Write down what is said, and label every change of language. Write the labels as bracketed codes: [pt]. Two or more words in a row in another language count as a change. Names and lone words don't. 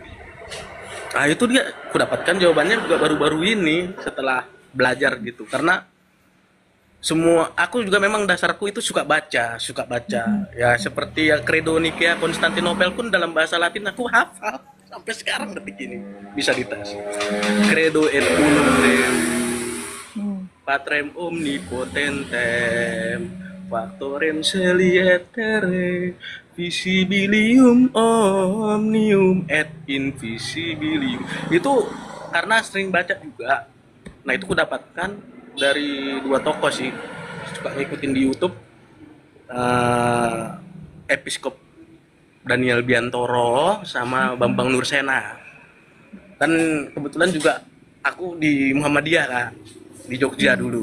[id] Nah itu dia, aku dapatkan jawabannya juga baru-baru ini setelah belajar gitu. Karena aku juga memang dasarku itu suka baca. Ya seperti yang Credo Nikea Konstantinopel pun dalam bahasa Latin aku hafal sampai sekarang detik ini bisa dites. [la] Credo et unum Deum patrem omnipotentem factorem selietere visibilium omnium et invisibilium. [id] Itu karena sering baca juga. Nah, itu kudapatkan dari dua tokoh sih. Suka ngikutin di YouTube, Episkop Daniel Biantoro sama Bambang Nursena. Kan kebetulan juga aku di Muhammadiyah, Kak, di Jogja dulu.